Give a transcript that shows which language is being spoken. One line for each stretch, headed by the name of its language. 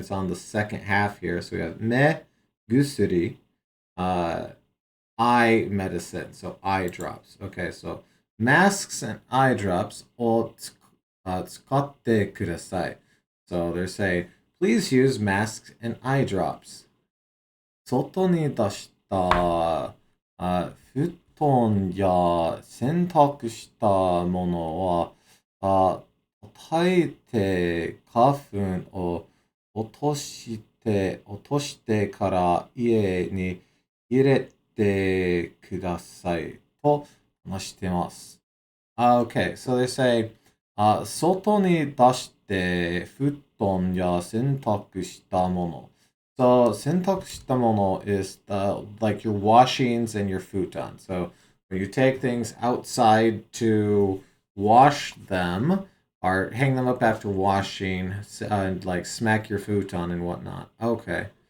English: It's on the second half here. So we have me gusuri, eye medicine, so eye drops. Okay, so masks and eye drops
Japanese: を使ってください.
English: So they're saying, please use masks and eye drops.
Japanese: 外に出した布団や洗濯したものは叩いて花粉を落としてから家に入れてくださいと話してます。
English: Okay, so they say,
Japanese: 外に出して布団や洗濯したもの。
English: So,
Japanese: 洗濯したもの
English: is like your washings and your futon. So, when you take things outside to wash them, or hang them up after washing, and like smack your futon and whatnot. Okay.